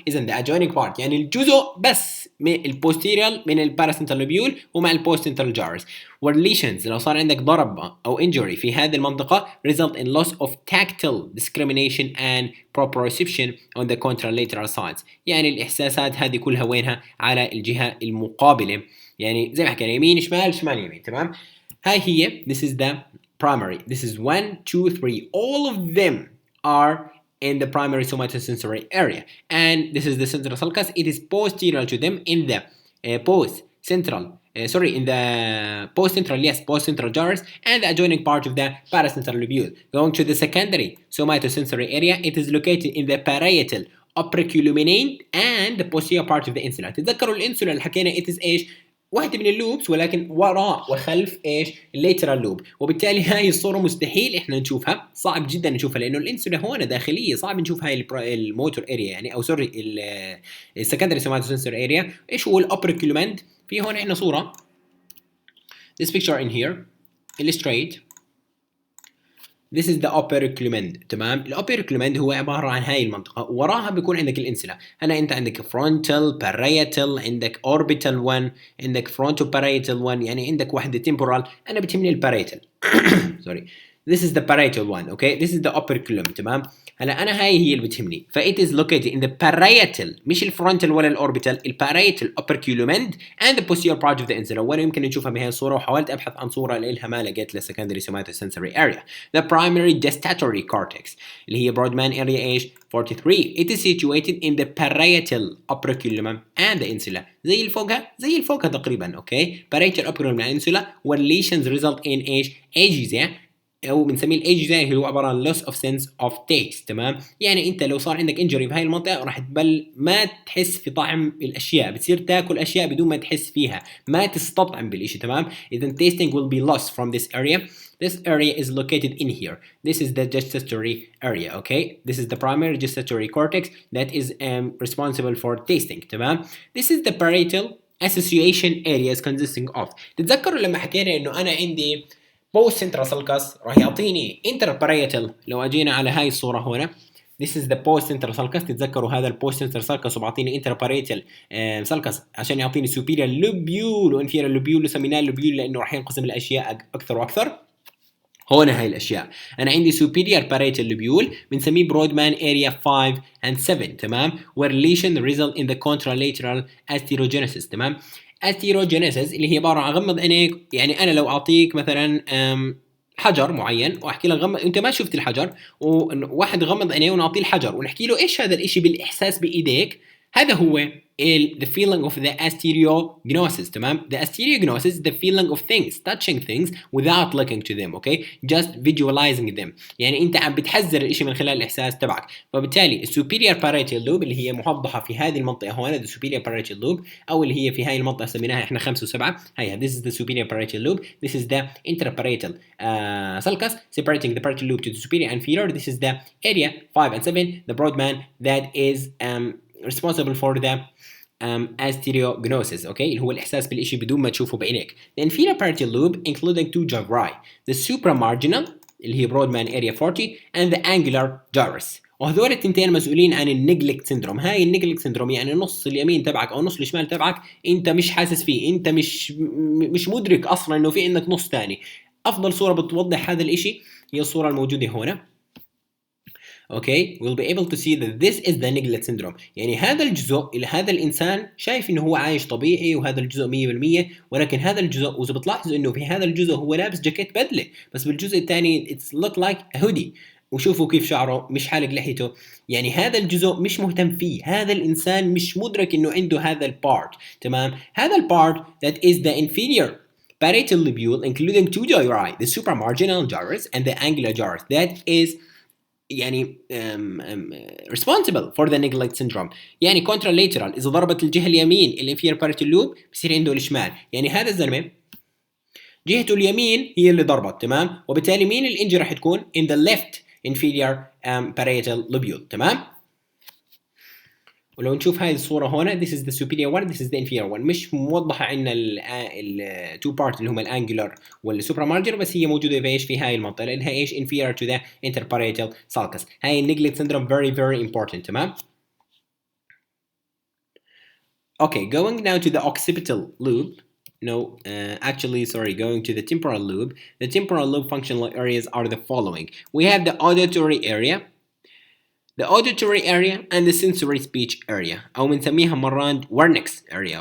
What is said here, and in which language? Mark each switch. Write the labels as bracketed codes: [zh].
[ar] اذا [en] the adjoining part [ar] يعني الجزء بس من البوستيريال من الباراسنتال لوبيول ومع البوستنتال جارس. [en] where lesions [ar] لو صار عندك ضرب او [en] injury في هذه المنطقة result in loss of tactile discrimination and proprioception on the contralateral sides. [ar] يعني الإحساسات هذه كلها وينها على الجهة المقابلة يعني زي ما حكينا يمين شمال شمال يمين تمام. هاي هي [en] this is the primary. This is 1 2 3 all of them are in the primary somatosensory area and this is the central sulcus. It is posterior to them in the post-central gyrus and the adjoining part of the paracentral lobule. Going to the secondary somatosensory area, it is located in the parietal operculumine and the posterior part of the insula. [ar] تتذكروا الانسولا اللي حكينا [en] it is [ar] ايش واحدة من اللوبس ولكن وراء وخلف ايش الليترال لوب. وبالتالي هاي الصورة مستحيل احنا نشوفها صعب جدا نشوفها لانه الانسولا هون داخلية صعب نشوف هاي الموتور اريا يعني او سوري السكندري سوماتوسنسوري اريا. ايش هو الاوبركيولومنت؟ في هون احنا صورة [en] this picture in here illustrate this is the operculum تمام. [ar] الاوبركيولومنت هو عبارة عن هاي المنطقة وراها بيكون عندك الانسلا. هنا انت عندك frontal parietal عندك orbital 1 عندك frontal parietal 1 يعني عندك واحدة temporal. انا بتهمني الباريتال سوري [en] This is the parietal one. Okay, this is the operculum. [ar] تمام. هلا انا هاي هي اللي بتهمني. [en] ف it is located in the parietal [ar] مش الفرونتال ولا الاوربيتال، الباريتال [en] operculum end and the posterior part of the insula. [ar] وانا يمكن نشوفها بهي الصوره، وحاولت ابحث عن صوره لها ما لقيت لها secondary somatosensory area. [en] The primary gustatory cortex [ar] اللي هي [en] Brodmann area ايش 43. It is situated in the parietal operculum and the insula. [ar] زي الفوقها تقريبا. [en] okay, parietal operculum and insula where lesions result in ايش agesia، [ar] او بنسميه الايجيزا اللي هو عباره عن [en] loss of sense of taste. [ar] تمام، يعني انت لو صار عندك انجري في هاي المنطقه راح تبل ما تحس في طعم الاشياء، بتصير تاكل اشياء بدون ما تحس فيها، ما تستطعم بالشيء. تمام، اذا [en] tasting will be lost from this area. This area is located in here. This is the gustatory area. Okay, this is the primary gustatory cortex that is responsible for tasting. تمام، this is the parietal association areas consisting of. [ar] تتذكروا لما حكينا انه انا عندي post central sulcus راح يعطيني interparietal. لو اجينا على هاي الصوره هنا [en] this is the post central sulcus. [ar] تتذكروا هذا البوست central sulcus وبعطيني interparietal sulcus عشان يعطيني superior lobule و inferior lobule وسميناه lobule لانه راح ينقسم الاشياء اكثر واكثر. هنا هاي الاشياء انا عندي [en] superior parietal lobule بنسميه Brodmann area 5 and 7. تمام، where lesion result in the contralateral asterogenesis. [ar] تمام، asterogenesis اللي هي عباره عن غمض عينيك. يعني انا لو اعطيك مثلا حجر معين واحكي لك غمض، انت ما شفت الحجر، وواحد غمض عينيه ونعطيه الحجر ونحكي له ايش هذا الاشي بالاحساس بايديك، هذا هو [en] the feeling of the astereognosis. تمام، the astereognosis the feeling of things, touching things without looking to them. okay, just visualizing them. [ar] يعني انت عم بتحذر الاشي من خلال الاحساس تبعك. فبالتالي superior parietal lobe اللي هي موضحه في هذه المنطقه هون [en] the superior parietal lobe، [ar] او اللي هي في هاي المنطقه سميناها احنا 5 و7. [en] هيها this is the superior parietal lobe. This is the interparietal sulcus separating the parietal lobe to the superior and inferior. This is the area 5 and 7, the Brodmann that is responsible for the astereognosis. [ar] okay, اللي هو الإحساس بالإشي بدون ما تشوفه بعينيك. [en] The inferior parietal lobe including two gyri, the supramarginal [ar] اللي هي [en] Brodmann area 40 and the angular gyrus. [ar] وهذول التنتين مسؤولين عن النيجلكت سيندروم. هاي النيجلكت سيندروم يعني نص اليمين تبعك او نص الشمال تبعك انت مش حاسس فيه، انت مش مدرك اصلا انه في عندك نص ثاني. افضل صورة بتوضح هذا الإشي هي الصورة الموجودة هنا. [en] okay, we'll be able to see that this is the neglect syndrome. [ar] يعني هذا الجزء اللي هذا الإنسان شايف إنه هو عايش طبيعي وهذا الجزء 100%، ولكن هذا الجزء وإذا بتلاحظوا إنه في هذا الجزء هو لابس جاكيت بدلة، بس بالجزء الثاني [en] it's look like a hoodie. [ar] وشوفوا كيف شعره مش حالق لحيته. يعني هذا الجزء مش مهتم فيه، هذا الإنسان مش مدرك إنه عنده هذا البارت. تمام، هذا البارت [en] that is the inferior parietal lobule including two gyri, the supramarginal gyrus and the angular gyrus, that is يعني responsible for the neglect syndrome. [ar] يعني contralateral إذا ضربت الجهة اليمين الانفير parietal lobe بصير عنده الشمال. يعني هذا الزلمة جهته اليمين هي اللي ضربت. تمام، وبالتالي مين الانجي راح تكون [en] in the left inferior parietal lobule. [ar] تمام، ولو نشوف هاي الصورة هنا [en] this is the superior one, this is the inferior one. [ar] مش موضحة عندنا ال two part اللي هم الانجولار والسوبرامارجر، بس هي موجودة في ايش في هاي المنطقة لأنها ايش [en] inferior to the interparietal sulcus. [ar] هاي النيجلكت syndrome [en] very very important. [ar] تمام. [en] Okay, going now to the occipital lobe. No, actually, sorry, going to the temporal lobe. The temporal lobe functional areas are the following. We have the auditory area, the auditory area and the sensory speech area, [ar] أو بنسميها مرات [en] Wernicke's area.